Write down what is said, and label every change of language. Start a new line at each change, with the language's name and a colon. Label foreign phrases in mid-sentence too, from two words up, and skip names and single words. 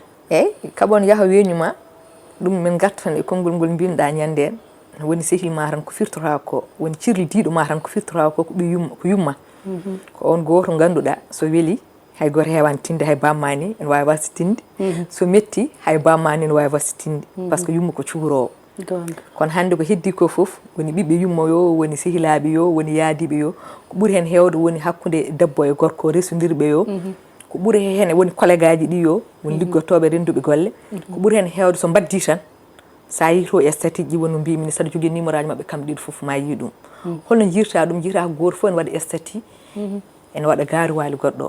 Fula: eyyi kaɓon yaaha weñuma ɗum min garta tan e konngol ngol mbinoɗa ñande en woni sehil ma tan ko firtora ko woni cirlidiɗo ma tan ko firtora ko ko yumma ko on goto ganduɗa so weeli hay goto hewani tinde hay bammani ene wawi wasde tinde so metti hay bammani ne wawi wasde tinde
French: par ce que
Fula: yumma ko cuurowo kono hande ko heddi ko fof woni ɓiɓɓe yummo yo woni sehilaɓe yo woni yaadiɓe yo ko ɓuuri hen hewde woni hakkude debbo e gorko resodirɓe yo ko ɓuuri hen woni collègue aji ɗi yo woni liggodtoɓe renduɓe golle ko ɓuuri hen hewde so baddi tan sa yi to statut ji woni mbimi saɗa jogui numéro aji mabɓe kamɓe ɗiɗo foof ma yi ɗum holno jirta ɗum jirta ko goto fof ene waɗa statut ene waɗa garuwali goɗɗo